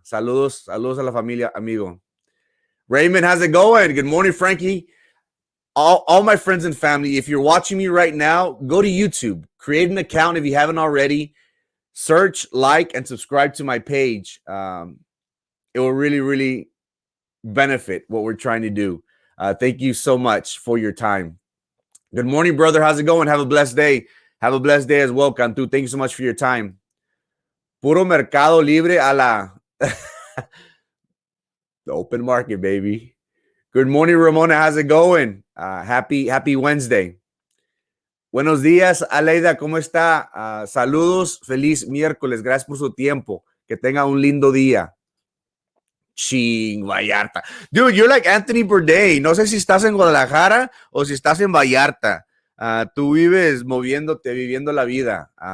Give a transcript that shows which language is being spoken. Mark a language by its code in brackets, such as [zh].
[es] Saludos a la familia, amigo. [en] Raymond, how's it going? Good morning, Frankie. All my friends and family, if you're watching me right now, go to YouTube. Create an account if you haven't already. Search, like, and subscribe to my page. It will really, really benefit what we're trying to do. Thank you so much for your time. Good morning, brother. How's it going? Have a blessed day. Have a blessed day as well, Cantu. Thank you so much for your time. [es] Puro mercado libre a la [en] the open market, baby. Good morning, Ramona. How's it going? Happy Wednesday. [es] Buenos días, [en] Aleida. [es] ¿Cómo está? Saludos. Feliz miércoles. Gracias por su tiempo. Que tenga un lindo día. Ching, Vallarta. [en] Dude, you're like Anthony Bourdain. [es] No sé si estás en Guadalajara o si estás en Vallarta. Tú vives viviendo la vida.